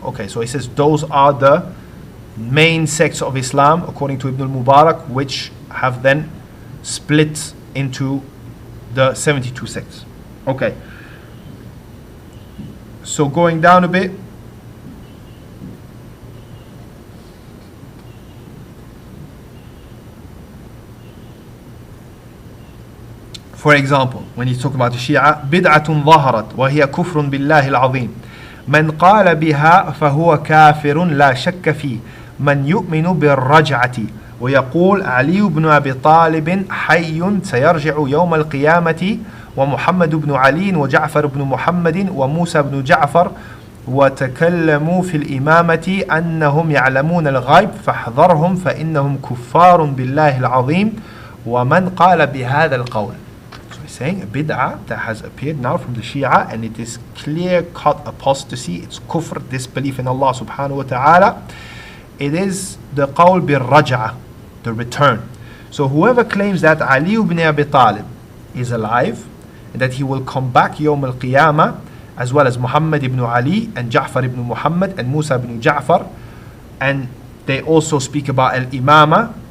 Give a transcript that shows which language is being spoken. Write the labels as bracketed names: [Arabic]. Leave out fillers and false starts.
[English] Okay, so he says those are the main sects of Islam according to Ibn al-Mubarak, which have then split into the 72 sects. Okay, so going down a bit, for example, when he's talking about the Shia, [Arabic] بدعة ظهرت وهي كفر بالله العظيم من قال بها فهو كافر لا شك فيه من يؤمن بالرجعة ويقول علي بن أبي طالب حي سيرجع يوم القيامة ومحمد بن علي وجعفر بن محمد وموسى بن جعفر وتكلموا في الإمامة أنهم يعلمون الغيب فاحذرهم فإنهم كفار بالله العظيم ومن قال بهذا القول. [English] So he's saying a bid'ah that has appeared now from the Shia, and it is clear-cut apostasy, it's kufr, disbelief in Allah subhanahu wa ta'ala. It is the qawl bil raj'ah, the return. So whoever claims that Ali ibn Abi Talib is alive, and that he will come back Yawm al-Qiyamah, as well as Muhammad ibn Ali and Ja'far ibn Muhammad and Musa ibn Ja'far, and they also speak about al-Imama,